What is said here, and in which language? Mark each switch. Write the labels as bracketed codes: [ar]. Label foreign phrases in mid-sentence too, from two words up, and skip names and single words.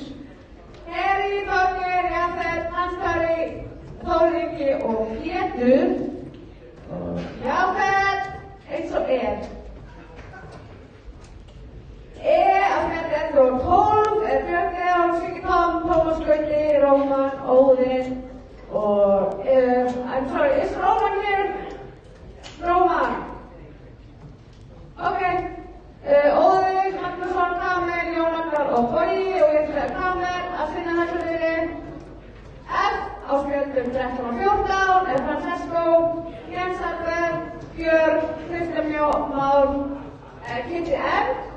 [is] Heri, Þorgeir, Jafet, Hans-Kari, Þóriki og Pétur. Jafet, eins og á fjall 11 og 12 Björn Leon, Siggi Tom, Tómas Gauti, Róman, Óðinn og [en] I'm sorry, is Róman here? [is] Róman. Ok. Óðinn, Magnússon, Kamel, Jónakar og Bogi og ég ætla Kamel að sinna þessu liði. F á spjöldum 13 og 14 Francesco, Jens Alberg, Björn, Kristján Már, Kitty M.